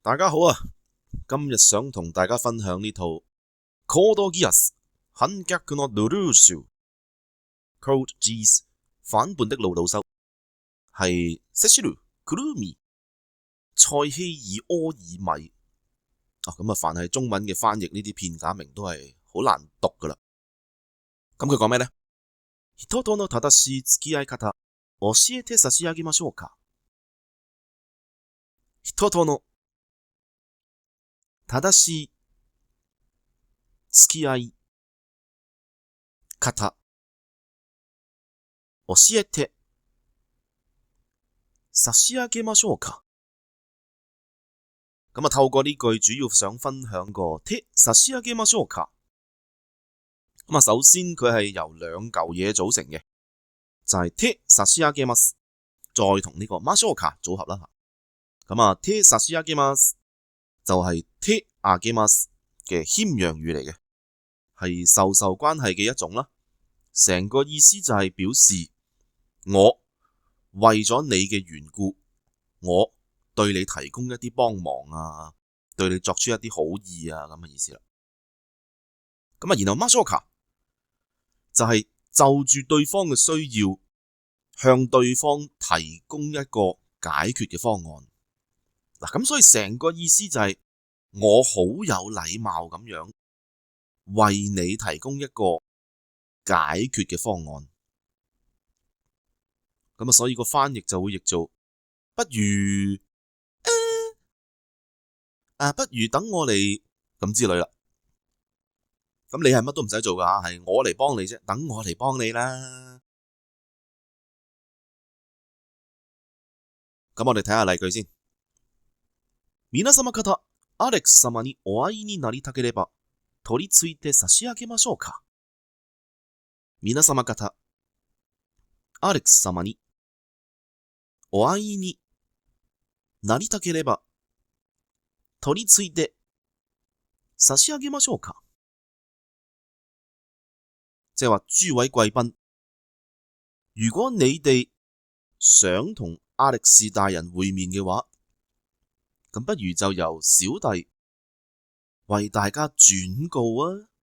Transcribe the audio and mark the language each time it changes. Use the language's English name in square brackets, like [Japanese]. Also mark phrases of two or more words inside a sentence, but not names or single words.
[Cantonese] 大家好啊！今日想同大家分享呢套《Code Geass 反逆のルルーシュ》Code Geass 反叛的魯魯修，係セシル・クルーミ、塞希爾·柯爾米咁凡係中文嘅翻譯呢啲片假名都係好難讀噶啦。咁佢講咩呢？ [Japanese] 人との正しい付き合い方教えて差し上げましょうか。人との正しい付き合い方教えて差し上げましょうか。 [Cantonese] 咁透過呢句主要想分享個 [Japanese] 手差し上げましょうか。 [Cantonese] 首先佢係由兩嚿嘢組成嘅，就係 [Japanese] 手差し上げます， [Cantonese] 再同呢個 [Japanese] ましょうか [Cantonese] 組合啦。 [Japanese] 手差し上げます [Cantonese] 就係 [Japanese] 手あげます [Cantonese] 嘅謙讓語嚟嘅，係授受關係嘅一種啦。成個意思就係表示我為咗你嘅緣故，我對你提供一啲幫忙啊，對你作出一啲好意啊咁嘅意思啦。然後 [Japanese] ましょうか [Cantonese] 就係就住對方嘅需要，向對方提供一個解決嘅方案。咁所以成個意思就係我好有禮貌咁樣為你提供一個解決嘅方案。所以個翻譯就會譯做不如不如等我嚟咁之類啦。咁你係乜都唔使做噶，係我嚟幫你啫，等我嚟幫你啦。咁我哋睇下例句先。 [Japanese] 皆様方、アレックス様にお会いになりたければ、取り付いて差し上げましょうか。皆様方、アレックス様にお会いになりたければ、取り付いて差し上げましょうか。 [Cantonese] 即係話諸位貴賓，如果你哋想同亞力士大人會面嘅話，咁不如就由小弟為大家轉告啊。